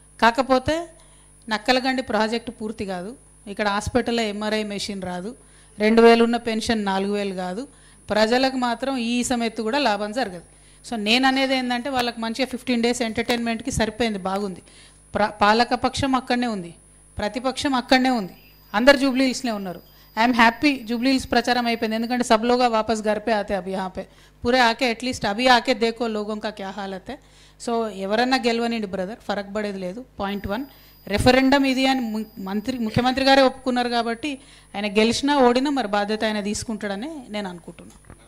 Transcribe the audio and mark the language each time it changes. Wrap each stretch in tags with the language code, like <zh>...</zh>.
<te>కాకపోతే నక్కలగండి ప్రాజెక్టు పూర్తి కాదు, ఇక్కడ హాస్పిటల్లో ఎంఆర్ఐ మెషిన్ రాదు, 2000 ఉన్న పెన్షన్ 4000 కాదు, ప్రజలకు మాత్రం ఈ సమయత్తు కూడా లాభం జరగదు. సో నేను అనేది ఏంటంటే, వాళ్ళకి మంచిగా 15 days ఎంటర్టైన్మెంట్కి సరిపోయింది, బాగుంది. పాలకపక్షం అక్కడనే ఉంది, ప్రతిపక్షం అక్కడనే ఉంది, అందరు జూబ్లీహిల్స్లో ఉన్నారు.</te> <en>I'm happy,</en> <te>జూబ్లీహిల్స్ ప్రచారం అయిపోయింది. ఎందుకంటే</te> <hi>सब लोग वापस घर पे आते अब यहाँ पे पूरे आके एटलीस्ट अभी आके देखो लोगों का क्या हालत है.</hi> <te>సో ఎవరన్నా గెలవనండి బ్రదర్, ఫరక్ పడేది లేదు. పాయింట్ 1, రెఫరెండం ఇది అని ముఖ్యమంత్రి గారే ఒప్పుకున్నారు కాబట్టి ఆయన గెలిచినా ఓడినా మరి బాధ్యత ఆయన తీసుకుంటాడని నేను అనుకుంటున్నాను.</te>